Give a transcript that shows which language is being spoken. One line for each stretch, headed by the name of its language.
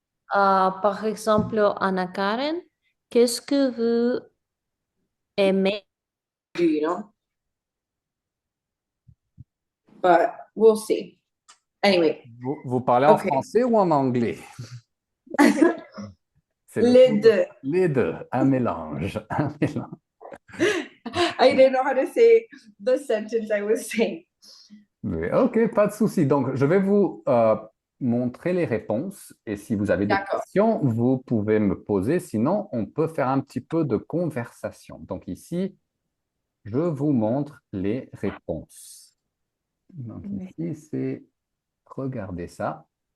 French: Par exemple, Anna Karen, qu'est-ce que vous aimez?
English: You know, but we'll see. Anyway,
French: Vous parlez en OK. français ou en anglais? C'est Les deux. Les deux, un mélange, un mélange.
English: I didn't know how to say the sentence I was saying.
French: Mais OK, pas de souci. Donc, je vais vous montrer les réponses et si vous avez des D'accord. questions, vous pouvez me poser. Sinon, on peut faire un petit peu de conversation. Donc ici, je vous montre les réponses. Donc ici, c'est regardez ça.